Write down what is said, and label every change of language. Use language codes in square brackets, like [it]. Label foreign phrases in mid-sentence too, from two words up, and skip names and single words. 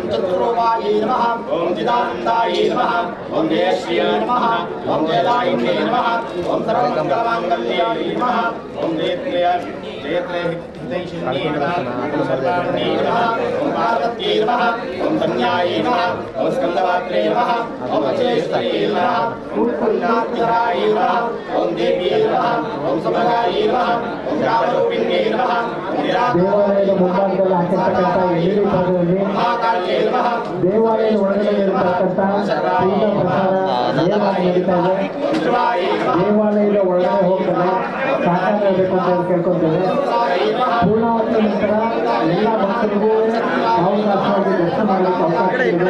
[sa] ಚತುರ್ರೂಪಾಯೈ ನಮಃ ಓಂ ಚಿದಾನಂದಾಯೈ ನಮಃ ಓಂ ಜಯಶ್ರೀಯೈ ನಮಃ ಓಂ ಜಯದಾಯಿನ್ಯೈ ನಮಃ ಓಂ ಸರ್ವಮಂಗಲಮಾಂಗಲ್ಯಾಯೈ ನಮಃ ಓಂ ಜಯತ್ರಯ ಹಿತೈಷಿಣ್ಯೈ ನಮಃ ಓಂ ಸರ್ವಾಣೈ ನಮಃ ಓಂ ಪಾರ್ವತ್ಯೈ ನಮಃ ಓಂ ಧನ್ಯಾಯೈ ನಮಃ ಓಂ ಸ್ಕಂದವಾತ್ರೈ ನಮಃ ಓಂ ಅಚೇಶ್ವರೈ ನಮಃ ಓಂ ಪುಣ್ಯಾತ್ಮರಾಯೈ ನಮಃ ಓಂ ದೇವ್ಯೈ ನಮಃ ಓಂ ಸುಭಗಾಯೈ ನಮಃ ಓಂ ರಾಮರೂಪಿಣ್ಯೈ ನಮಃ [kn] ದೇವಾಲಯದ ಮುಂಭಾಗದಲ್ಲಿ ಹಾಕಿರ್ತಕ್ಕಂಥ LED ಪರದೆಯಲ್ಲಿ ದೇವಾಲಯದ ಒಳಗಡೆ ಇರತಕ್ಕಂಥ ಪೂಜಾ ಪ್ರಸಾರ ನೇರವಾಗಿ ನಡೀತಾ ಇದೆ. ದೇವಾಲಯದ ಒಳಗಡೆ ಹೋಗ್ತಾರೆ ಸಹಕಾರಬೇಕು ಅಂತ ಕೇಳ್ಕೊತೇವೆ. ಪೂರ್ಣಾವತಿ ನಂತರ ಎಲ್ಲ ಭಕ್ತರಿಗೂ ಅವಕಾಶವಾಗಿ ದರ್ಶನ ಮಾಡಲಿಕ್ಕೆ ಅವಕಾಶ ಇದೆ.